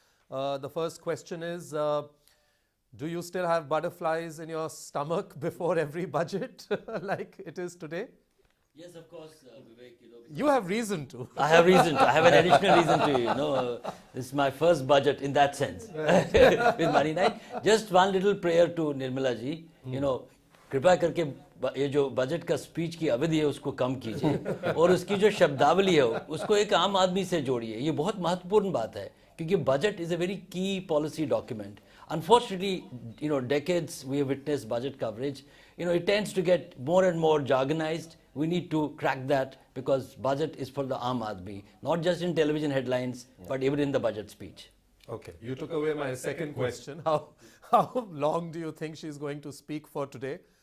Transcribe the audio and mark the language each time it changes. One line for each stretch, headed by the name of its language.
English: The first question is, do you still have butterflies in your stomach before every budget like it is today? Yes, of course, Vivek. You have reason to. I have reason to. I have an additional reason to. This is my first budget in that sense with Money9. Just one little prayer to Nirmala ji.
Hindi: कृपा करके ये जो budget का speech की अवधि है उसको कम कीजिए और उसकी जो शब्दावली है उसको एक आम आदमी से जोड़िए. ये बहुत महत्वपूर्ण बात है क्योंकि
English: Budget is a very key policy document. Unfortunately, decades we have witnessed budget coverage. It tends to get more and more jargonized. We need to crack that because budget is for the Aam Aadmi, not just in television headlines, but even in the budget speech. Okay, you took away my second question. How long do you think she's going to speak for today?